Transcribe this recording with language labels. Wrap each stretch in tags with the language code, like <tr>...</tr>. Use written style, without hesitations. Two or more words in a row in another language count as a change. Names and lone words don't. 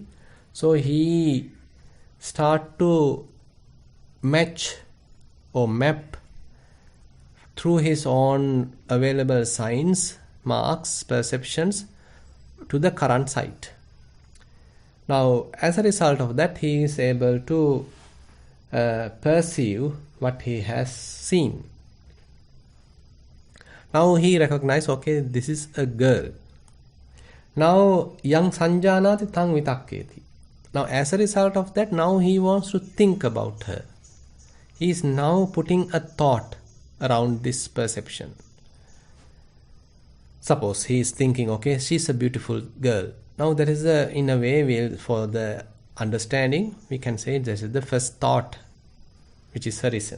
<en>So he start to match or map through his own available signs, marks, perceptions to the current sight. Now, as a result of that, he is able to perceive what he has seen. Now he recognizes, okay, this is a girl.</en> <pi>Now, yang sanjanati tang vitakketi.</pi> <en>Now, as a result of that, now he wants to think about her. He is now putting a thought around this perception. Suppose he is thinking, okay, she's a beautiful girl. Now there is in a way, for the understanding, we can say this is the first thought which is arisen.</en>